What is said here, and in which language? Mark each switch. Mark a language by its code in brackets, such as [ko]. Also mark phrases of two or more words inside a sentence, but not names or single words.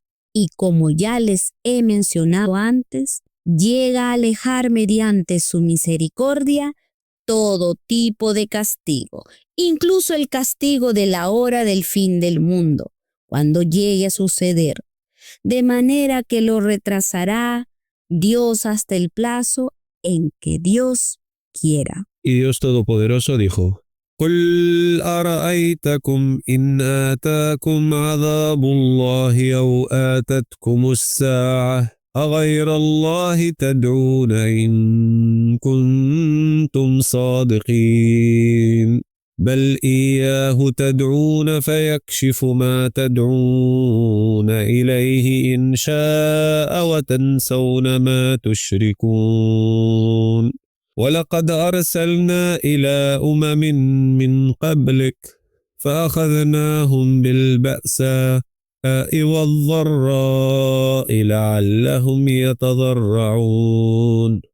[es] Y como ya les he mencionado antes, llega a alejar mediante su misericordia todo tipo de castigo, incluso el castigo de la hora del fin del mundo, cuando llegue a suceder, de manera que lo retrasará Dios hasta el plazo en que Dios quiera. Y Dios Todopoderoso dijo: [ar] قل أرأيتكم إن آتاكم عذاب الله أو آتتكم الساعة أغير الله تدعون إن كنتم صادقين بل إياه تدعون فيكشف ما تدعون إليه إن شاء وتنسون ما تشركون ولقد أرسلنا إلى من قبلك فأخذناهم بالبأساء والضراء لعلهم يتضرعون.